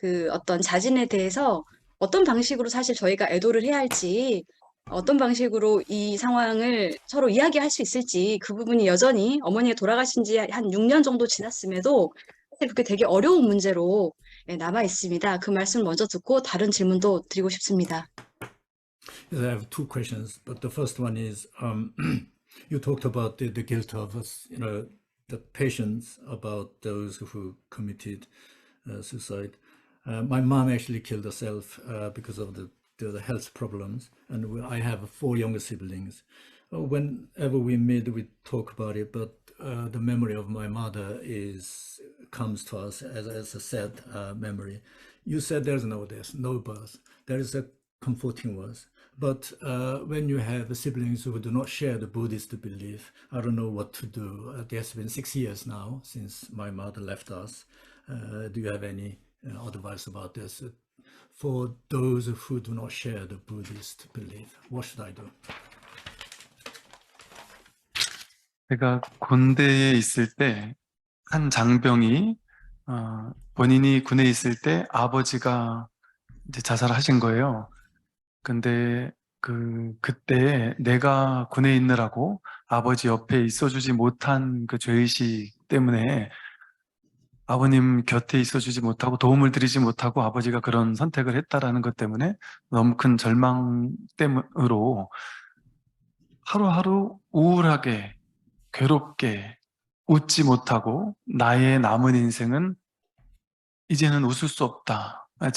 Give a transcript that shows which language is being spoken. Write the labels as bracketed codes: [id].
[ko] 어떤 자진에 대해서 어떤 방식으로 사실 저희가 애도를 해야 할지, 어떤 방식으로 이 상황을 서로 이야기할 수 있을지, 그 부분이 여전히 어머니가 돌아가신 지 한 6년 정도 지났음에도 사실 그게 되게 어려운 문제로 남아 있습니다. 그 말씀 먼저 듣고 다른 질문도 드리고 싶습니다. [en] Yes, I have two questions, but the first one is you talked about the guilt of the patients, about those who committed suicide. My mom actually killed herself because of the health problems, and I have 4 younger siblings. Whenever we meet, we talk about it, but the memory of my mother comes to us as a sad memory. You said there's no death, no birth. There is a comforting words. But when you have siblings who do not share the Buddhist belief, I don't know what to do. It has been 6 years now since my mother left us. Do you have any advice about this? For those who do not share the Buddhist belief, what should I do? [ko] 제가 군대에 있을 때 한 장병이 본인이 군에 있을 때 아버지가 이제 자살하신 거예요. 근데 그때 내가 군에 있느라고 아버지 옆에 있어주지 못한 그 죄의식 때문에 아버님 곁에 있어주지 못하고 도움을 드리지 못하고 아버지가 그런 선택을 했다라는 것 때문에 너무 큰 절망 때문으로 하루하루 우울하게 괴롭게 웃지 못하고 나의 남은 인생은 이제는 웃을 수 없다.